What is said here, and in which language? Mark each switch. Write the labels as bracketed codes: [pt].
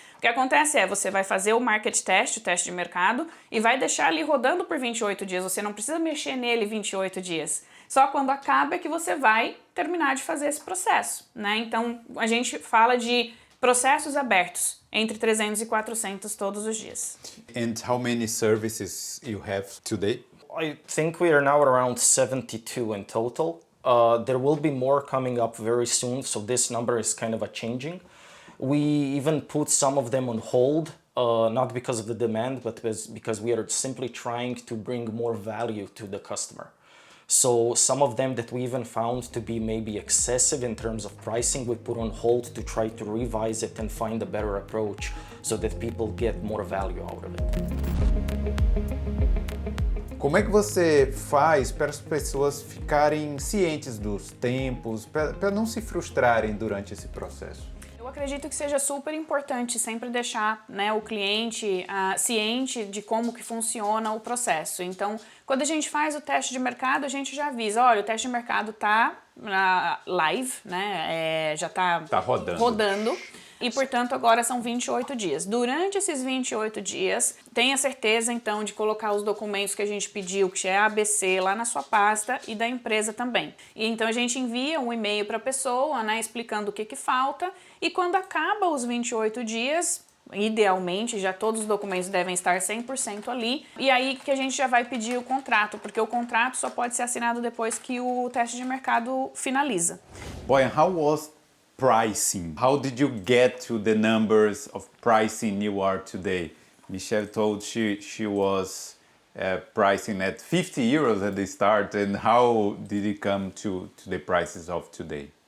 [pt] O que acontece é, você vai fazer o market test, o teste de mercado, e vai deixar ali rodando por 28 dias. Você não precisa mexer nele 28 dias. Só quando acaba é que você vai terminar de fazer esse processo, né? Então, a gente fala de processos abertos, entre 300 e 400 todos os dias. [en] And how many services you have today? I think we are now around 72 in total. There will be more coming up very soon, so this number is kind of changing. We even put some of them on hold, not because of the demand, but because we are simply trying to bring more value to the customer. So some of them that we even found to be maybe excessive in terms of pricing, we put on hold to try to revise it and find a better approach so that people get more value out of it. [pt] Como é que você faz para as pessoas ficarem cientes dos tempos, para não se frustrarem durante esse processo? Eu acredito que seja super importante sempre deixar, né, o cliente ciente de como que funciona o processo. Então, quando a gente faz o teste de mercado, a gente já avisa, olha, o teste de mercado está live, né, já está rodando. E, portanto, agora são 28 dias. Durante esses 28 dias, tenha certeza, então, de colocar os documentos que a gente pediu, que é ABC, lá na sua pasta e da empresa também. E, então, a gente envia um e-mail para a pessoa, né, explicando o que falta. E quando acaba os 28 dias, idealmente, já todos os documentos devem estar 100% ali. E aí que a gente já vai pedir o contrato, porque o contrato só pode ser assinado depois que o teste de mercado finaliza. [en] Boyan, how was pricing? How did you get to the numbers of pricing you are today? Michelle told she was pricing at 50 euros at the start, and how did it come to the prices of today?